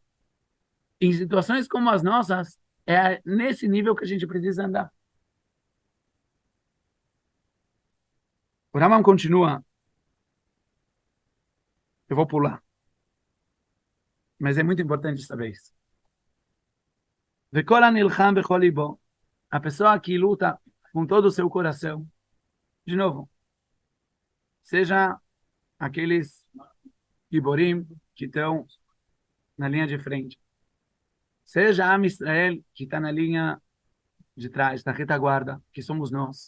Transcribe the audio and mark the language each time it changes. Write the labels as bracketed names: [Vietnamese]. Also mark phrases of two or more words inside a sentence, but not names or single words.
[Portuguese] Em situações como as nossas, é nesse nível que a gente precisa andar. O Rambam continua. Eu vou pular. Mas é muito importante saber isso. [Hebrew] וכל הנלחם בכל לבו. [Portuguese] A pessoa que luta com todo o seu coração. De novo. Seja aqueles giborim que estão na linha de frente. Seja [Hebrew] עם ישראל [Portuguese] que está na linha de trás, na retaguarda, que somos nós.